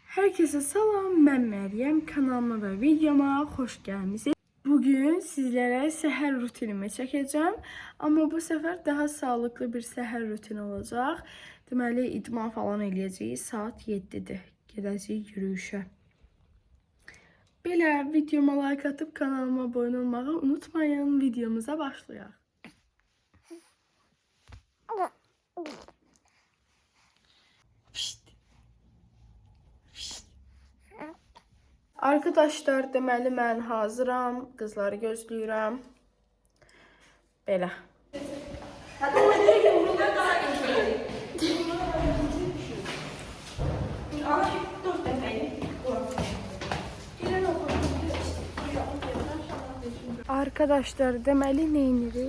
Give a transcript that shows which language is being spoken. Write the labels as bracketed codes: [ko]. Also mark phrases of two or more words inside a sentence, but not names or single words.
[tr] Herkese salam, ben Meryem. Kanalıma ve videoma hoş gelmişsiniz. Bugün sizlere seher rutinimi çekeceğim. Ama bu sefer daha sağlıklı bir seher rutini olacak. [az] Deməli, idman falan eləyəcəyik. Saat 7'dir. Gedəcəyik yürüyüşə. Belə videoma like atıp kanalıma abone olmağı unutmayın. [tr] Videomuza başlayalım. Arkadaşlar, [az] deməli mən hazıram. Qızları gözləyirəm. Belə. Arkadaşlar, deməli neyinirik?